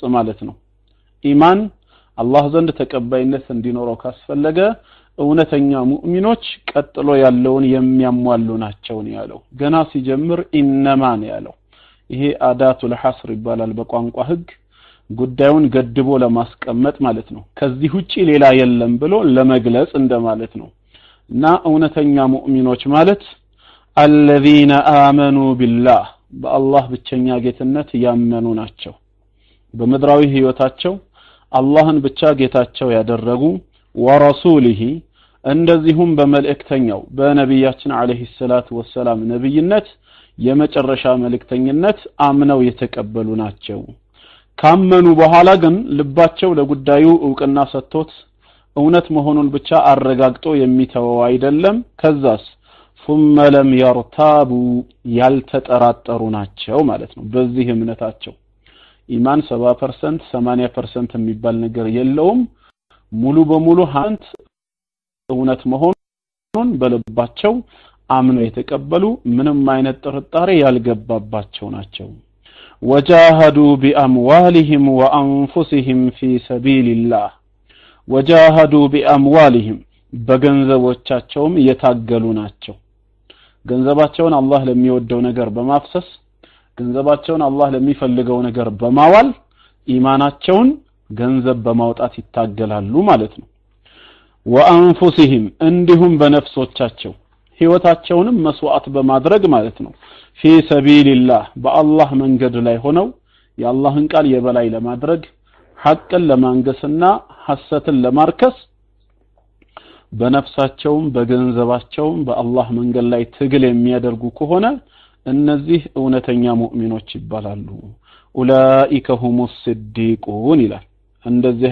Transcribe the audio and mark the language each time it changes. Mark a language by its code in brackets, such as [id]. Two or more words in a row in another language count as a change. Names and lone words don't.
[am] ማለት ነው ኢማን አላህ ዘንድ ተቀባይነት እንዲኖረው ካስፈለገ እውነተኛ ሙእሚኖች ቀጥሎ ያለውን የሚያሟሉ ናቸው ነው ያለው ገና ሲጀምር ኢነማን ያለው ይሄ [ar] أداة الحصر [am] ይባላል በቋንቋ ህግ ጉዳዩን ገድቦ ለማስቀመጥ ማለት ነው ከዚህ ውጪ ሌላ የለም ብሎ ለመግለጽ እንደማለት ነው እና እውነተኛ ሙእሚኖች ማለት [ar] الذين آمنوا بالله [am] በአላህ ብቸኛ ጌትነት ያመኑ ናቸው በመድራዊ ህይወታቸው አላህን ብቻ ጌታቸው ያደረጉ ወረሱሊሂ እንደዚሁም በመልእክተኛው በነብያችን [ar] عليه الصلاة والسلام [am] ነብይነት የመጨረሻ መልእክተኝነት አምነው የተቀበሉ ናቸው ካመኑ በኋላ ግን ልባቸው ለጉዳዩ ዕውቅና ሰጥቶት እውነት መሆኑን ብቻ አረጋግጦ የሚተወው አይደለም ከዛስ [ar] ثم لم يرتابوا [am] ያልተጠራጠሩ ናቸው ማለት ነው በዚህ እምነታቸው ኢማን 70% 80% የሚባል ነገር የለውም ሙሉ በሙሉ ሀንት እውነት መሆኑን በልባቸው አምነው የተቀበሉ ምንም አይነት ጥርጣሬ ያልገባባቸው ናቸው [ar] وجاهدوا بأموالهم وأنفسهم في سبيل الله وجاهدوا بأموالهم [am] በገንዘቦቻቸውም የታገሉ ናቸው ገንዘባቸውን አላህ ለሚወደው ነገር በማፍሰስ ገንዘባቸውን አላህ ለሚፈልገው ነገር በማዋል ኢማናቸውን ገንዘብ በማውጣት ይታገላሉ ማለት ነው وأنفسهم እንዲሁም በነፍሶቻቸው ህይወታቸውንም መስዋዕት በማድረግ ማለት ነው [ar] في سبيل الله [am] በአላህ መንገድ ላይ ሆነው የአላህን ቃል የበላይ ለማድረግ ሐቅን ለማንገስና ሐሰትን ለማርከስ በነፍሳቸውም በገንዘባቸውም በአላህ መንገድ ላይ ትግል የሚያደርጉ ከሆነ እነዚህ እውነተኛ ሙእሚኖች ይባላሉ [ar] أولئك هم الصادقون [am] ይላል እንደዚህ